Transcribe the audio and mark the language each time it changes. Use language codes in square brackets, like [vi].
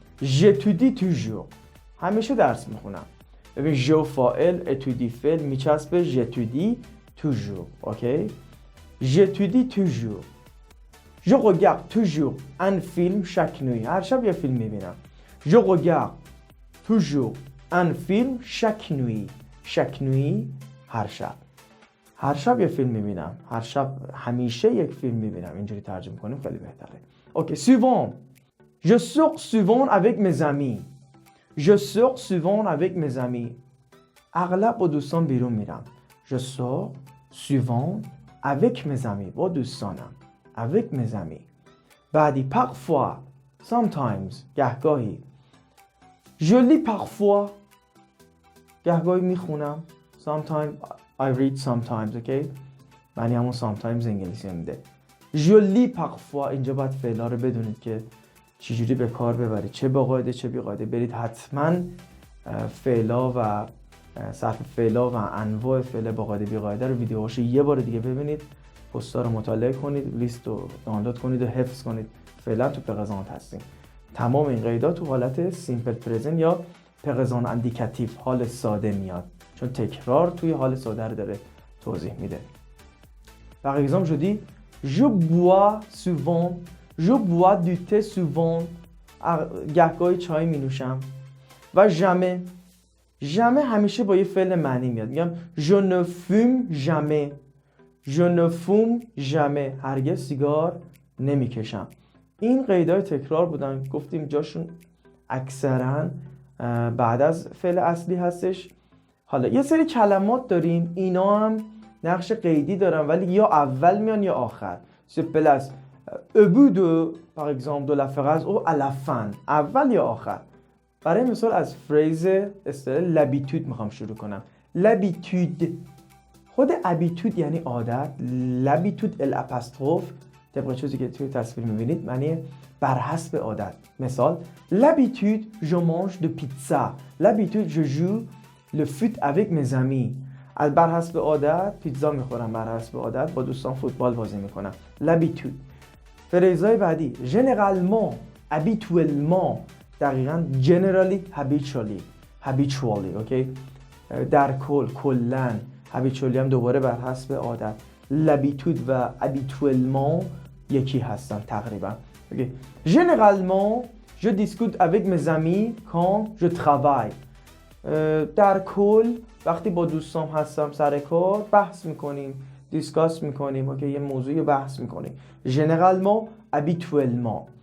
[fr] j'étudie toujours، [fa] همیشه درس میخونم. ببین جو فاعل، اتودی فعل، میچسبه j'étudie toujours. [fr] اوکی؟ j'étudie toujours. je regarde toujours un film chaque nuit، [fa] هر شب یه فیلم میبینم. [fr] je regarde toujours un film chaque nuit. chaque nuit [fa] هر شب. هر شب یه فیلم میبینم، هر شب همیشه یک فیلم میبینم. اینجوری ترجمه کنیم خیلی بهتره. اوکی. [fr] suivant je sors souvent avec mes amis. je sors souvent avec mes amis، [fa] اغلب با دوستان بیرون میرم. [fr] je sors souvent avec mes amis، [fa] با دوستانم. [fr] avec mes amis. [fa] بعدی parfois، sometimes گهگاهی. [fr] je lis parfois، [fa] گهگاهی میخونم. [en] sometimes I read sometimes. [fa] اوکی؟ معنی همون sometimes انگلیسی میده. [fr] je lis parfois، [fa] اینجا باید فعلا رو بدونید که چجوری به کار ببرید، چه با قاعده چه بی قاعده. برید حتما فعلا و صرف فعلا و انواع فعل با قاعده بی قاعده رو ویدیوهاشو یه بار دیگه ببینید، پست‌ها رو مطالعه کنید، لیست رو دانلود کنید و حفظ کنید. فعلا تو پرزنت هستیم. تمام این قیدات تو حالت سیمپل پرزنت یا پرزنت اندیکاتیو، حال ساده میاد، چون تکرار توی حال ساده رو داره توضیح میده. [fr] Par exemple, je dis je bois souvent، je bois du thé souvent، [fa] گهگاهی چای می نوشم. و jamais، jamais همیشه با یه فعل معنی میاد. [fr] میگم je ne fume jamais، je ne fume jamais، [fa] هرگز سیگار نمی کشم. این قیدهای تکرار بودن، گفتیم جاشون اکثرا بعد از فعل اصلی هستش. حالا یه سری کلمات داریم اینا هم نقش قیدی دارن ولی یا اول میان یا آخر. [fr] se place au bout de par exemple de la phrase ou à la fin، [fa] اول یا آخر. برای مثال از فریز اصطلاح l'habitude میخوام شروع کنم. l'habitude، خود habitude یعنی عادت. l'habitude l'apostrophe طبق چیزی که توی تصویر میبینید معنی بر حسب عادت. [fr] مثال l'habitude je mange de pizza، l'habitude je joue le foot avec mes amis، [fa] از بر حسب عادت پیتزا میخورم، بر حسب عادت با دوستان فوتبال بازی میکنم. [fr] l'habitude. [fa] فریزهای بعدی généralement، habituellement، دقیقاً generally، habitually. اوکی؟ در کل، کلاً. habitually هم دوباره بر حسب عادت. l'habitude و habituellement یکی هستن تقریبا. اوکی؟ [fr] généralement je discute avec mes amis quand je travaille، [fa] در کل وقتی با دوستام هستم سر کار بحث میکنیم، دیسکاس میکنیم. اوکی؟ یه موضوعی بحث میکنیم. généralement، habituellement.